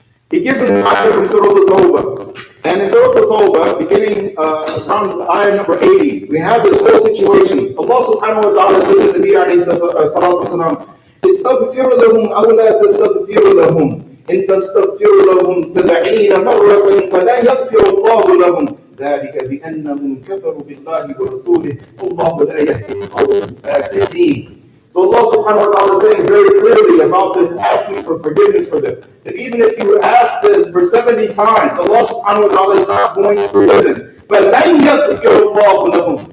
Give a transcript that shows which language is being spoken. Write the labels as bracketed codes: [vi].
[en] He gives him the ayah from Surah Al-Tawbah. And in Surah Al-Tawbah, beginning around ayah number 80, we have this whole situation. Allah subhanahu wa ta'ala says to Nabi alayhi salatu wasalam, [ar] استغفر لهم أو لا تستغفر لهم إن تستغفر لهم 70 مرة فلا يغفر الله لهم ذلك بأنهم كفروا بالله ورسوله والله لا يهدي القوم الفاسقين. [en] So Allah subhanahu wa ta'ala is saying very clearly about this asking for forgiveness for them. That even if you ask them for 70 times, Allah subhanahu wa ta'ala is not going to forgive them. [ar] But لَنْ يَغْفِرَ اللَّهُ لَهُمْ.